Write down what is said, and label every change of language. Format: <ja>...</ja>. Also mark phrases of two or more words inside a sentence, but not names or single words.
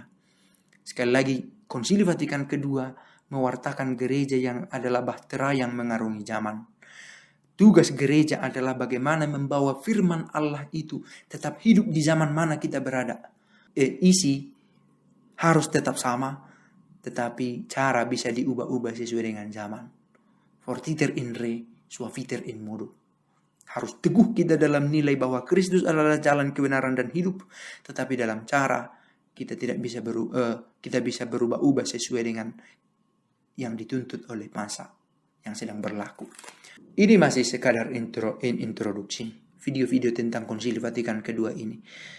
<id>Sekali lagi, Konsili Vatikan kedua mewartakan gereja yang adalah bahtera yang mengarungi zaman. Tugas gereja adalah bagaimana membawa firman Allah itu tetap hidup di zaman mana kita berada. Isi harus tetap sama, tetapi cara bisa diubah-ubah sesuai dengan zaman.</id> <la>Fortiter in re, suaviter in modo.</la> <id>Harus teguh kita dalam nilai bahwa Kristus adalah jalan kebenaran dan hidup, tetapi dalam cara kita tidak bisa kita bisa berubah-ubah sesuai dengan yang dituntut oleh masa yang sedang berlaku. Ini masih sekadar introduksi video-video tentang Konsili Vatikan kedua ini.</id>